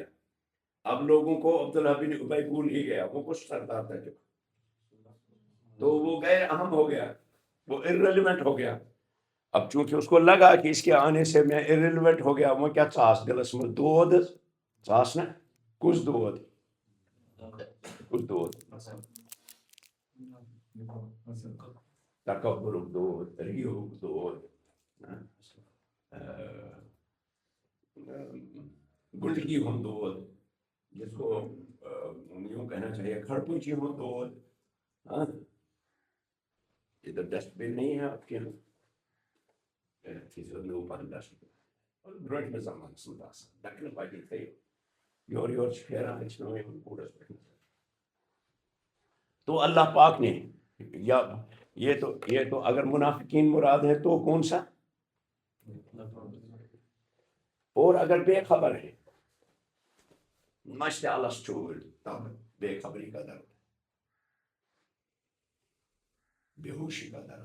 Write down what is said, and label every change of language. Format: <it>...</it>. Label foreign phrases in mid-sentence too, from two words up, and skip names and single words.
<hi>अब लोगों को अब्दुल्लाह बिन उबई भूल ही गया, वो कुछ सरदार था जो, तो वो गैर अहम हो गया, वो इर्रेलेवेंट हो गया। अब चूंकि उसको लगा कि इसके आने से मैं इर्रेलेवेंट हो गया,</hi> <ks>سُہ کیا چھُس دِلس منٛز دود چھُس نہٕ کیٛنٛہہ دود تکبُر دود رِیا دود گُنٛدگی ہم دود,</ks> <hi>जिसको यूं कहना चाहिए खड़पूंची</hi> <ks>ہم دود.</ks> <hi>हाँ, इधर डस्टबिन नहीं है आपके यहाँ? तो अल्लाह पाक ने या ये तो अगर मुनाफिकीन मुराद है तो कौन सा, और अगर बेखबर है तब बेखबरी का दर्द, बेहोशी का दर्द।</hi>